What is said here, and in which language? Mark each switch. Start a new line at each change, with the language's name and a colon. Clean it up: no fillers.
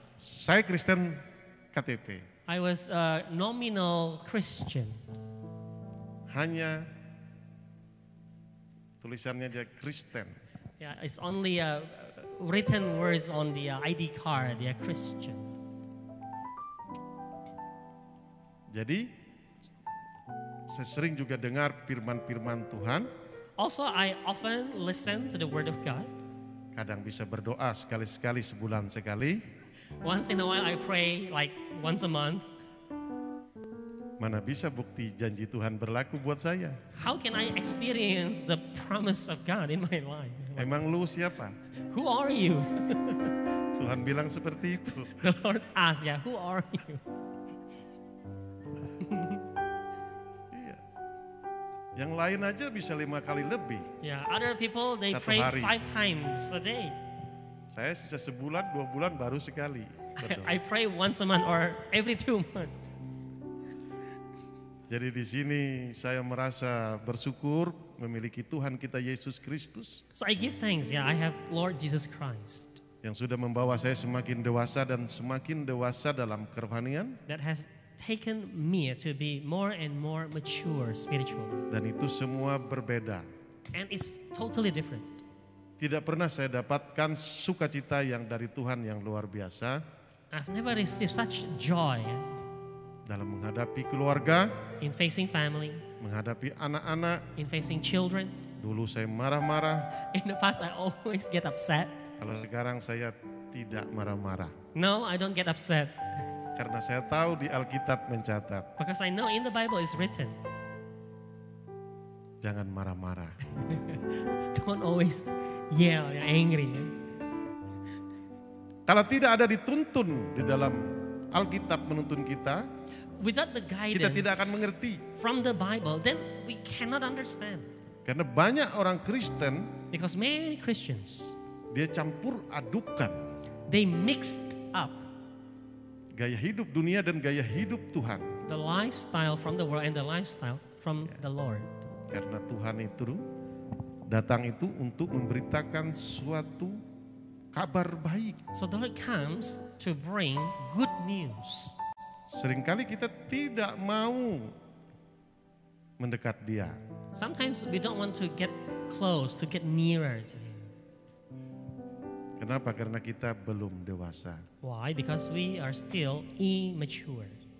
Indonesian: Saya Kristen KTP,
English: I was a nominal Christian.
Indonesian: hanya tulisannya dia Kristen.
English: Yeah, it's only written words on the ID card. Yeah, Christian.
Indonesian: Jadi saya sering juga dengar firman-firman Tuhan,
English: Also, I often listen to the Word of God.
Indonesian: kadang bisa berdoa sekali-sekali sebulan sekali.
English: Once in a while, I pray like once a month.
Indonesian: Mana bisa bukti janji Tuhan berlaku buat saya?
English: How can I experience the promise of God in my life?
Indonesian: Emang lu siapa?
English: Who are you?
Indonesian: Tuhan bilang seperti itu.
English: The Lord asks, yeah, who are you?
Indonesian: Iya. Yang lain aja bisa 5 kali lebih.
English: Yeah, other people, they
Indonesian: Satu
English: pray
Indonesian: hari.
English: 5 times a day.
Indonesian: Saya sisa sebulan, 2 bulan baru sekali berdoa.
English: I pray once a month or every 2 months.
Indonesian: Jadi di sini saya merasa bersyukur memiliki Tuhan kita Yesus Kristus
English: So I give thanks, yeah, I have Lord Jesus Christ
Indonesian: yang sudah membawa saya semakin dewasa dan semakin dewasa dalam kerohanian,
English: that has taken me to be more and more mature spiritually.
Indonesian: dan itu semua berbeda.
English: And it's totally different.
Indonesian: Tidak pernah saya dapatkan sukacita yang dari Tuhan yang luar biasa
English: I've never received such joy
Indonesian: dalam menghadapi keluarga,
English: in facing family,
Indonesian: menghadapi anak-anak.
English: in facing children.
Indonesian: Dulu saya marah-marah,
English: In the past, I always get upset.
Indonesian: kalau sekarang saya tidak marah-marah.
English: No, I don't get upset
Indonesian: Karena saya tahu di Alkitab mencatat,
English: because I know in the Bible it's written,
Indonesian: jangan marah-marah.
English: don't always yell, you're angry.
Indonesian: Kalau tidak ada dituntun di dalam Alkitab menuntun kita,
English: Without the
Indonesian: kita tidak akan
English: guidance
Indonesian: mengerti.
English: from the Bible, then we cannot understand.
Indonesian: Karena banyak orang Kristen,
English: Because many Christians,
Indonesian: dia campur adukan
English: they mixed up
Indonesian: gaya hidup dunia dan gaya hidup Tuhan.
English: the lifestyle from the world and the lifestyle from the Lord.
Indonesian: Karena Tuhan itu datang itu untuk memberitakan suatu kabar baik.
English: So the Lord comes to bring good news.
Indonesian: Seringkali kita tidak mau mendekat dia.
English: Sometimes we don't want to get close, to get nearer to Him.
Indonesian: Kenapa? Karena kita belum dewasa.
English: Why? Because we are still immature.